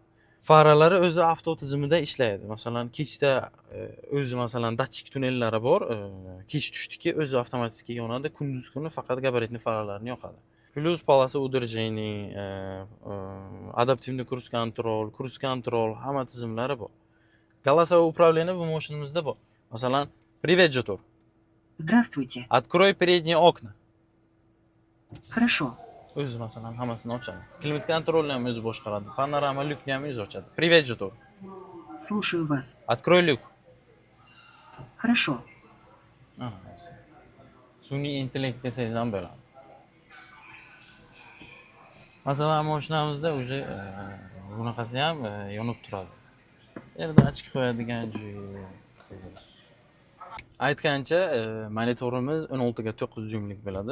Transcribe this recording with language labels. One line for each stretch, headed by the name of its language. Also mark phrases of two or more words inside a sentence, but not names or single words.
Uzbek: Faralari o'zi avto tizimida ishlaydi. Masalan, kechda o'zi masalan datchik tunnellari bor. Kech tushdiki o'zi avtomatik yonadi, kunduz kuni faqat gabaritli faralarni yoqadi. Plus
Russian: полоса удержения,
Uzbek: adaptivniy kruz kontrol, hamma tizimlari bor.
Russian: Голосовое управление
Uzbek: bu mashinamizda bor. Masalan,
Russian: привет, Жотур. Здравствуйте. Открой передние окна. Хорошо.
Uzbek: O'zi masalan hammasini ochadi. Klimat kontrolni ham o'zi boshqaradi. Panorama lyukni ham o'zi ochadi.
Russian: Привет, Жотур. Слушаю вас. Открой люк. Хорошо.
Uzbek: Ana, sun'iy intellekt desangiz ham bo'ladi. Masalan, mashinamizda уже bunaqasi ham yonib turadi. Yerda ochib qo'yadigan aytgancha, monitorimiz 16 ga 9 dyumlik bo'ladi.